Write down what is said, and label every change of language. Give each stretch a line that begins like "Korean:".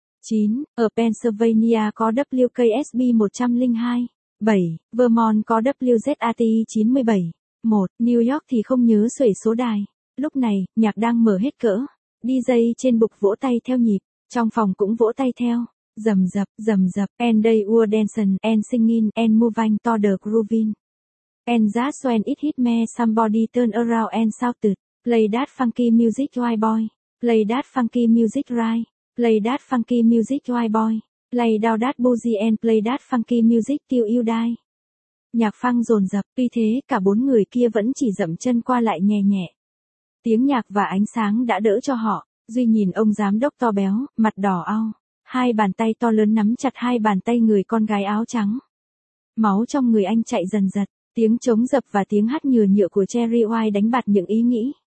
Vietnamese: 9. Ở Pennsylvania có WKSB 102. 7. Vermont có WZAT 97. 1. New York thì không nhớ xuể số đài. Lúc này, nhạc đang mở hết cỡ. DJ trên bục vỗ tay theo nhịp. Trong phòng cũng vỗ tay theo. Dầm dập,
English: and they were dancing, and singing, and moving to the grooving. And that's when it hit me, somebody turn around and shouted, play that funky music, white boy, play that funky music, right, play that funky music, white boy, play down that boogie and play that funky music till you die.
Vietnamese: Nhạc phang dồn dập, tuy thế cả bốn người kia vẫn chỉ dậm chân qua lại nhẹ nhẹ. Tiếng nhạc và ánh sáng đã đỡ cho họ, duy nhìn ông giám đốc to béo, mặt đỏ ao. Hai bàn tay to lớn nắm chặt hai bàn tay người con gái áo trắng. Máu trong người anh chạy dần dật, tiếng trống dập và tiếng hát nhừ nhựa của Jerry White đánh bạt những ý nghĩ.